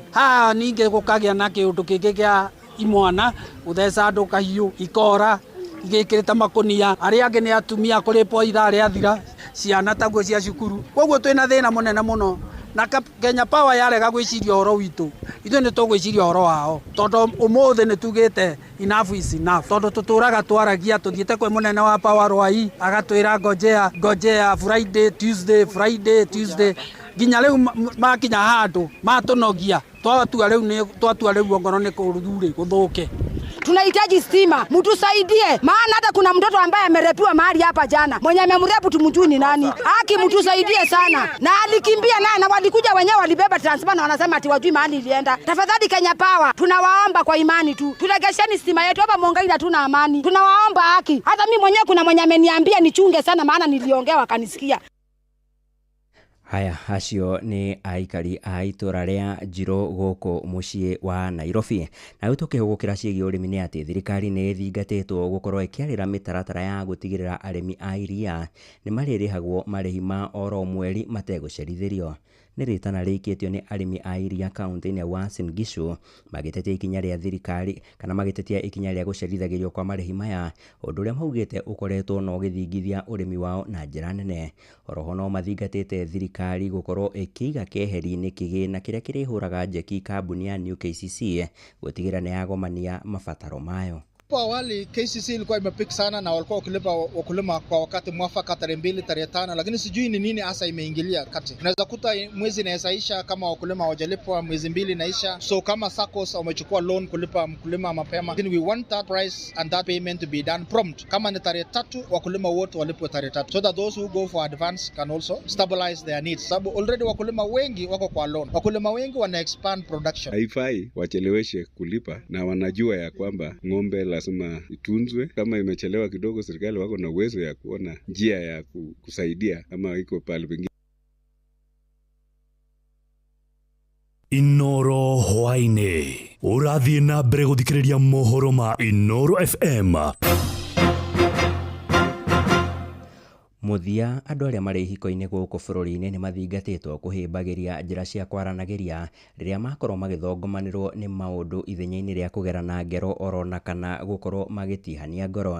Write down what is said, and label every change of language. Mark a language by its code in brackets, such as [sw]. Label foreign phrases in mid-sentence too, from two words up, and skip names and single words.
[ki] Haha ningĩ gũkagĩa na kĩũndũ kĩngĩ kĩa imwana gũtheca andũ kahiũ ikora igĩkĩrĩte makũnia, arĩa angĩ nĩ atumia kũrĩpwo ithaa rĩathira, ciana taguo cia cukuru. Koguo twĩna thĩna mũnene mũno, na Kenya Power yarega gwĩciria ũhoro witũ, ithuĩ nĩ tũgwĩciria ũhoro wao, tondũ ũmũthĩ nĩ tugĩte [en] enough is enough, [ki] tondũ tũtũraga twaragia, tũthiĩte kwĩ mũnene wa Power Rwai agatwĩra ngojea Friday Tuesday, nginya rĩu makinya handũ matũnogia, twatua rĩu ngoro nĩ kũrũthurĩ gũthũke. [sw] Tunahitaji stima, mtusaidie, maana hata kuna mtoto ambaye amerepiwa mahali hapa jana, mwenye amemrepu tumjui ni nani. Haki mtusaidie sana, na alikimbia naye, na walikuja wenyewe walibeba transformer na wanasema ati wajui mahali ilienda. Tafadhali Kenya Power, tunawaomba kwa imani tu, turegesheni stima yetu hapa Mongai, hatuna amani, tunawaomba haki. Hata mimi mwenyewe kuna mwenye ameniambia nichunge sana, maana niliongea wakanisikia. Haya, [ki] acio nĩ aikari a itũra rĩa Njirũ gũkũ mũciĩ wa Nairobi. Na tũkĩhũgũkĩra ciĩgiĩ ũrĩmi nĩ atĩ thirikari nĩ ĩthingatĩtwo gũkorwo ĩkĩarĩra mĩtaratara ya gũtigĩrĩra arĩmi a iria nĩ marĩrĩhagwo marĩhi ma oro mweri mategũcerithĩrio. nĩ rĩtana rĩkĩtio nĩ arĩmi a iria kaunti-inĩ ya Uasin Gishu magĩtetia ikinya rĩa thirikari kana magĩtetia ikinya rĩa gũcerithagĩrio kwa marĩhi maya, ũndũ ũrĩa maugĩte ũkoretwo no gĩthingithia ũrĩmi wao na njĩra nene. Oroho no mathingatĩte thirikari gũkorwo ĩkĩiga keheri-inĩ kĩgĩna kĩrĩa kĩrĩhũraga njeki kambuni ya New KCC gũtigĩra nĩ yagomania mabataro mayo. [sw] Hapo awali KCC ilikuwa imepik sana na walikuwa wakilipa wakulima kwa wakati mwafaka tarehe 2 tarehe 5, lakini sijui ni nini hasa imeingilia kati. Unaweza kuta mwezi inaisha kama wakulima hawajalipwa, mwezi 2 inaisha. So kama SACCOS wamechukua loan kulipa mkulima mapema, [en] then we want that price and that payment to be done prompt. [sw] Kama ni tarehe 3 wakulima wote walipwe tarehe 3 [en] so that those who go for advance can also stabilize their needs. [sw] Sababu already wakulima wengi wako kwa loan. Wakulima wengi wana [en] expand production. [sw] Haifai wacheleweshe kulipa na wanajua ya kwamba ng'ombe lazima itunzwe. Kama imechelewa kidogo, serikali wako na uwezo ya kuona njia ya kusaidia kama iko pale pengine. [ki] Inoro hwaine urathie na mbere guthikiriria mohoro ma Inoro FM. Muthia andũ arĩa marĩ ihiko-inĩ gũkũ bũrũri-inĩ nĩ mathingatĩtwo kũhĩmbagĩria njĩra cia kwaranagĩria rĩrĩa makorwo magĩthongomanĩrwo nĩ maũndũ ithenya-inĩ rĩa kũgerana ngero orona kana gũkorwo magĩtihania ngoro.